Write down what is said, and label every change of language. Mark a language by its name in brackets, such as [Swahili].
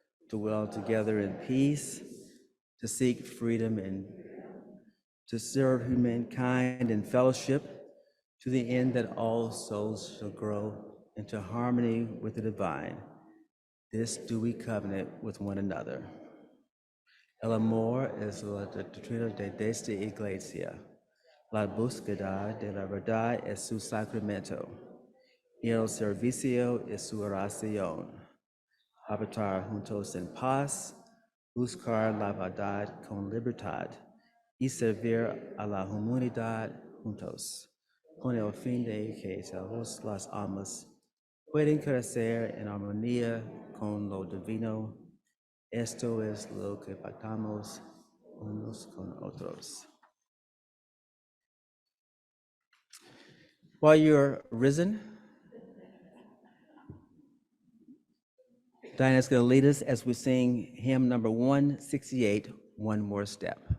[English] To dwell together in peace, to seek freedom, and to serve humankind in fellowship, to the end that all souls shall grow into harmony with the divine. This do we covenant with one another. [Spanish] El amor es la doctrina de esta iglesia. La búsqueda de la verdad es su sacramento. Y el servicio es su oración. Habitar juntos en paz, buscar la verdad con libertad y servir a la humanidad juntos, con el fin de que todas las almas pueden crecer en armonía con lo divino. Esto es lo que pactamos unos con otros. [English] While you're risen, Diana's going to lead us as we sing hymn number 168, One More Step.